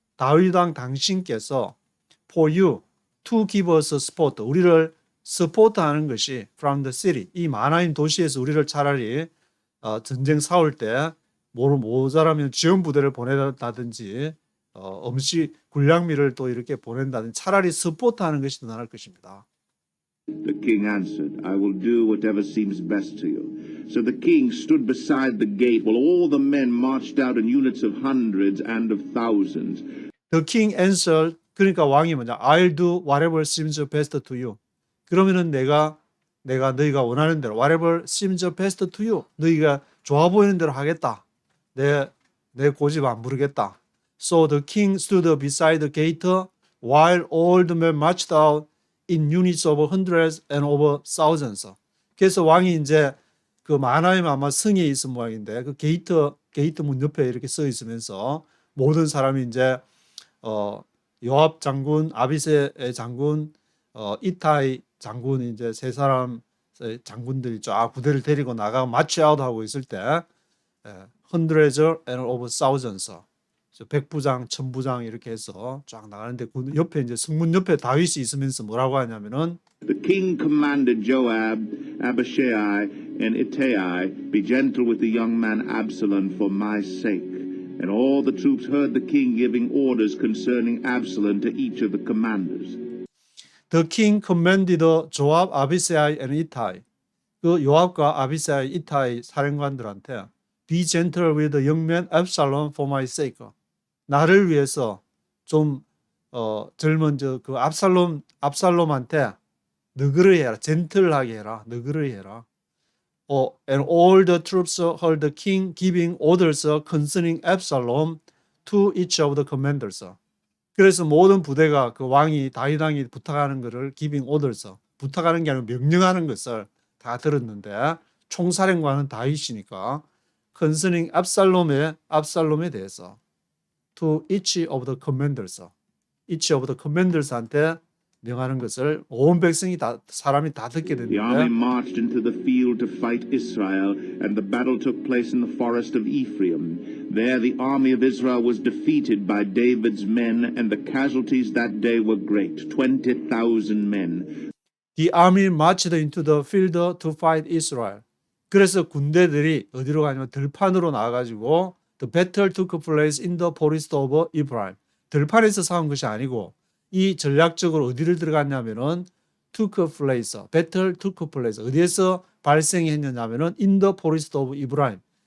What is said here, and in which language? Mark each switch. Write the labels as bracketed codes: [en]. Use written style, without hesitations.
[ko] 다윗 왕 당신께서 [en] for you to give us support. [ko] 우리를 서포트하는 것이 [en] from the city. [ko] 이 마하나임 도시에서 우리를 차라리 전쟁 싸울 때 모자라면 지원 부대를 보낸다든지 음식 군량미를 또 이렇게 보낸다든지 차라리 서포트하는 것이 더 나을 것입니다. [en] The king answered, I will do whatever seems best to you. So the king stood beside the gate while all the men marched out in units of hundreds and of thousands. The king answered, [ko] 그러니까 왕이 뭐냐? [en] I'll do whatever seems best to you. [ko] 그러면은 내가 내가 너희가 원하는 대로 [en] whatever seems best to you. [ko] 너희가 좋아 보이는 대로 하겠다. 내 고집 안 부르겠다. [en] So the king stood beside the gate while all the men marched out in units of hundreds and over thousands. [ko] 그래서 왕이 이제 그 마하나임 아마 성에 있은 모양인데 그 게이트 문 옆에 이렇게 써 있으면서 모든 사람이 이제 요압 장군, 아비세 장군, 이타이 장군 이제 세 사람 장군들이 쫙 부대를 데리고 나가 마치아웃 하고 있을 때 [en] hundreds and over thousands [ko] 백부장, 천부장 이렇게 해서 쫙 나가는데 그 옆에 이제 성문 옆에 다윗이 있으면서 뭐라고 하냐면은 [en] The king commanded Joab, Abishai, and Ittai, be gentle with the young man Absalom for my sake. And all the troops heard the king giving orders concerning Absalom to each of the commanders. The king commanded Joab, Abishai, and Ittai. [ko] 그 요압과 아비사이, 이타이 사령관들한테 [en] be gentle with the young man Absalom for my sake. [ko] 나를 위해서 좀 젊은 그 압살롬한테 너그러이 해라. 젠틀하게 해라. 너그러이 해라. [en] And all the troops heard the king giving orders concerning Absalom to each of the commanders. [ko] 그래서 모든 부대가 그 왕이 다윗 왕이 부탁하는 것을 [en] giving orders, [ko] 부탁하는 게 아니라 명령하는 것을 다 들었는데 총사령관은 다윗이니까 concerning 압살롬에 대해서 [en] to each of the commanders, each of the commanders [ko] 한테 명하는 것을 온 백성이 다 사람이 다 듣게 [en] The army [ko] 됐는데 [en] marched into the field to fight Israel, and the battle took place in the forest of Ephraim. There the army of Israel was defeated by David's men, and the casualties that day were great, 20,000 men. The army marched into the field to fight Israel. [ko] 그래서 군대들이 어디로 가냐면 들판으로 나와가지고 [en] the battle took place in the forest of Ephraim. [ko] 들판에서 싸운 것이 아니고 이 전략적으로 어디를 들어갔냐면은 [en] took place, battle took place. [ko] 어디에서 발생했느냐면은 [en] in the forest of Ephraim.